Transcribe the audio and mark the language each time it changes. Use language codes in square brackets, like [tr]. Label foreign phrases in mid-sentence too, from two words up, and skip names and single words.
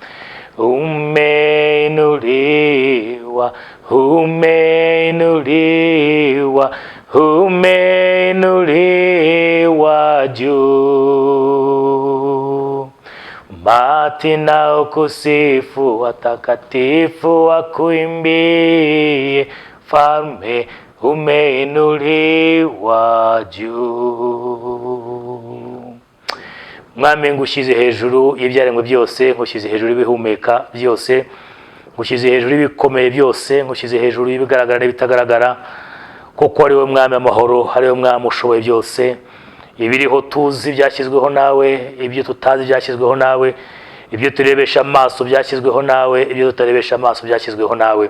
[sw] Umeinuliwa, umeinuliwa, umeinuliwa juu. Mati na ukusifu, watakatifu wakuimbie, Mfalme umeinuliwa juu. [rw] mwami ngushyize hejuru y'ibyaremwe byose, ngushyize hejuru y'ibihumeka byose, ngushyize hejuru y'ibikomeye byose, ngushyize hejuru y'ibigaragara n'ibitagaragara, kuko ari wowe mwami amahoro, ari wowe mwami ushoboye byose. Ibiriho tuzi byashyizweho nawe, ibyo tutazi byashyizweho nawe, ibyo turebesha amaso byashyizweho nawe, ibyo tutarebesha amaso byashyizweho nawe.